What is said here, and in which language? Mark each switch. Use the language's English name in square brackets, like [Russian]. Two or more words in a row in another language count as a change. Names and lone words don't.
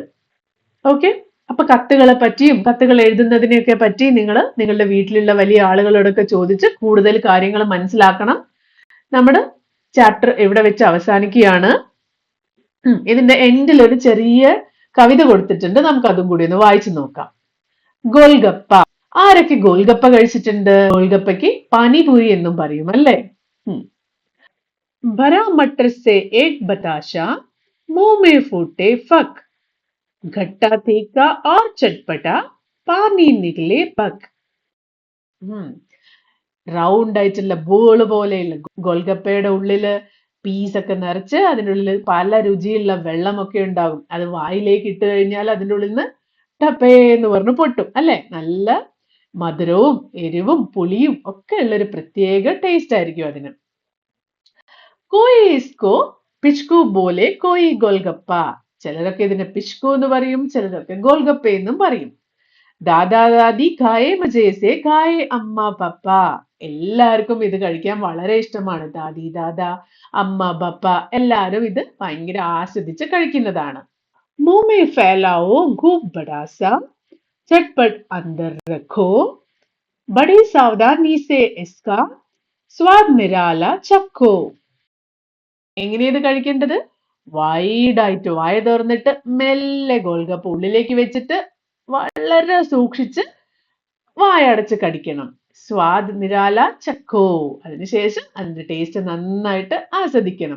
[Malayalam] ഓക്കെ, അപ്പൊ കത്തുകളെ പറ്റിയും കത്തുകൾ എഴുതുന്നതിനെയൊക്കെ പറ്റി നിങ്ങളുടെ വീട്ടിലുള്ള വലിയ ആളുകളോടൊക്കെ ചോദിച്ച് കൂടുതൽ കാര്യങ്ങൾ മനസ്സിലാക്കണം. നമ്മുടെ ചാപ്റ്റർ ഇവിടെ വെച്ച് അവസാനിക്കുകയാണ്. ഇതിന്റെ എൻഡിൽ ഒരു ചെറിയ കവിത കൊടുത്തിട്ടുണ്ട്, നമുക്ക് അതും കൂടി ഒന്ന് വായിച്ചു നോക്കാം. ഗോൽഗപ്പ. ആരൊക്കെ ഗോൽഗപ്പ കഴിച്ചിട്ടുണ്ട്? ഗോൽഗപ്പയ്ക്ക് പാനിപൂരി എന്നും പറയും അല്ലേ? [Hindi] भरा मटर से एक बताशा मुंह में फूटे फक, खट्टा तीखा और चटपटा पानी निकले पक. [Malayalam] റൗണ്ട് ആയിട്ടുള്ള ബോൾ പോലെയുള്ള ഗോൽഗപ്പയുടെ ഉള്ളില് പീസൊക്കെ നിറച്ച് അതിൻ്റെ ഉള്ളിൽ പല രുചിയുള്ള വെള്ളമൊക്കെ ഉണ്ടാകും. അത് വായിലേക്ക് ഇട്ട് കഴിഞ്ഞാൽ അതിൻ്റെ ഉള്ളിൽ നിന്ന് ടപ്പേ എന്ന് പറഞ്ഞ് പൊട്ടും അല്ലെ. നല്ല മധുരവും എരിവും പുളിയും ഒക്കെ ഉള്ളൊരു പ്രത്യേക ടേസ്റ്റ് ആയിരിക്കും അതിന്. [Hindi] कोई इसको पिचकू बोले कोई गोलगप्पा. [Malayalam] ചിലരൊക്കെ ഇതിനെ പിച്കു എന്ന് പറയും, ചിലരൊക്കെ ഗോൽഗപ്പ എന്നും പറയും. [Hindi] दादा दादी खाए मज़े से खाए अम्मा पापा. [Malayalam] എല്ലാവർക്കും ഇത് കഴിക്കാൻ വളരെ ഇഷ്ടമാണ്. ദാദി ദാദ, അമ്മ പപ്പ എല്ലാരും ഇത് ഭയങ്കര ആസ്വദിച്ച് കഴിക്കുന്നതാണ്. [Hindi] मुंह में फैलाओ खूब बड़ा सा, झटपट अंदर रखो, बड़ी सावधानी से इसका स्वाद निराला चखो. [Malayalam] എങ്ങനെയാണ് ഇത് കഴിക്കേണ്ടത്? വൈഡായിട്ട് വായ തുറന്നിട്ട് മെല്ലെ ഗോൽഗപ്പ ഉള്ളിലേക്ക് വെച്ചിട്ട് വളരെ സൂക്ഷിച്ച് വായടച്ച് കടിക്കണം. [Hindi] स्वाद निराला चखो. [Malayalam] അതിനുശേഷം അതിന്റെ ടേസ്റ്റ് നന്നായിട്ട് ആസ്വദിക്കണം.